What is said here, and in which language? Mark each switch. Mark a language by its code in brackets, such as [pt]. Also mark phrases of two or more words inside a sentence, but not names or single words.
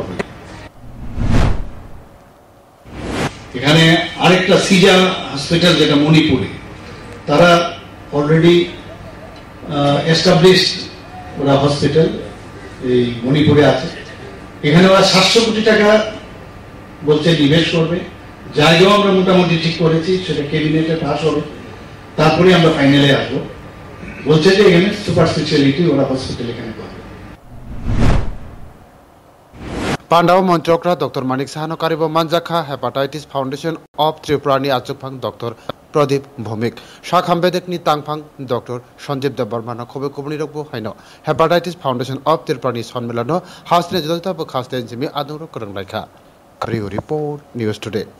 [bn] এখানে আরেকটা সিজা হসপিটাল যেটা মণিপুরে তারা [en] already established [bn] ওরা হসপিটাল এই মণিপুরে আছে এখানে ওরা 700 কোটি টাকা বলছে নিবেশ করবে জায়গাও আমরা মোটামুটি ঠিক করেছি সেটা ক্যাবিনেটে পাস হবে তারপরে আমরা ফাইনালে আসবো বলছে যে এখানে [en] super speciality [bn] ওরা হসপিটাল এখানে করবে [trp] पांडाव मंत्रोक्रा डॉक्टर मानिक साहानो कारिबो मानजाखा हेपाटाइटिस फाउंडेशन ऑफ त्रिपुरानि आचुकफां डॉक्टर प्रदीप भौमिक शाखामबेदेकनि तांगफां डॉक्टर संजीव देव बर्मानो खबे कुबनि रगबो हाइनो हेपाटाइटिस फाउंडेशन ऑफ त्रिपुरानि सन्मेलनो हासने जलता बखासते जिमि आदुरो करंलाइखा रिपोर्ट न्यूज टुडे।